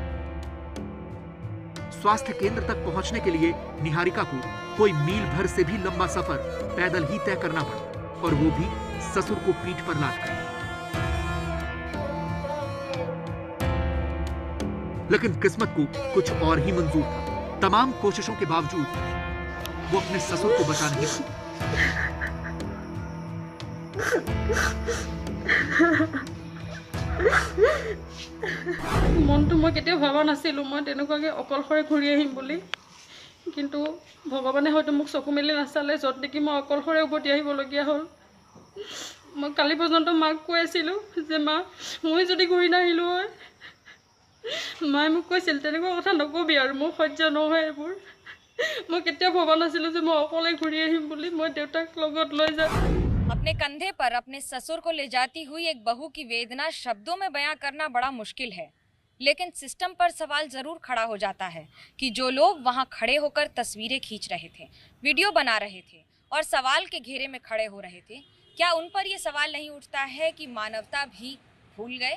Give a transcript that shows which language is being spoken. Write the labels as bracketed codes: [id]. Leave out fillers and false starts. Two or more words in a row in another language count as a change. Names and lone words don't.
[hi] स्वास्थ्य केंद्र तक पहुंचने के लिए निहारिका को कोई मील भर से भी लंबा सफर पैदल ही तय करना पड़ा, और वो भी ससुर को पीठ पर लादकर। लेकिन किस्मत को कुछ और ही मंजूर था। तमाम कोशिशों के बावजूद वो अपने ससुर को बचा नहीं पाई। [as] মনটো মই কেতিয়াও ভাবা নাছিলোঁ মই তেনেকুৱাকৈ অকলশৰে ঘূৰি আহিম বুলি। কিন্তু ভগৱানে হয়তো মোক চকু মেলি নাচালে, য'ত নেকি মই অকলশৰে উভতি আহিবলগীয়া হ'ল। মই কালি পৰ্যন্ত মাক কৈ আছিলোঁ যে মা, মই যদি ঘূৰি নাহিলোঁ হয়। মায়ে মোক কৈছিল তেনেকুৱা কথা নকবি আৰু, মোৰ সহ্য নহয় এইবোৰ। মই কেতিয়াও ভবা নাছিলোঁ যে মই অকলে ঘূৰি আহিম বুলি। মই দেউতাক লগত লৈ যাম। [hi] अपने कंधे पर अपने ससुर को ले जाती हुई एक बहू की वेदना शब्दों में बयां करना बड़ा मुश्किल है। लेकिन सिस्टम पर सवाल जरूर खड़ा हो जाता है कि जो लोग वहां खड़े होकर तस्वीरें खींच रहे थे, वीडियो बना रहे थे और सवाल के घेरे में खड़े हो रहे थे, क्या उन पर यह सवाल नहीं उठता है कि मानवता भी भूल गए?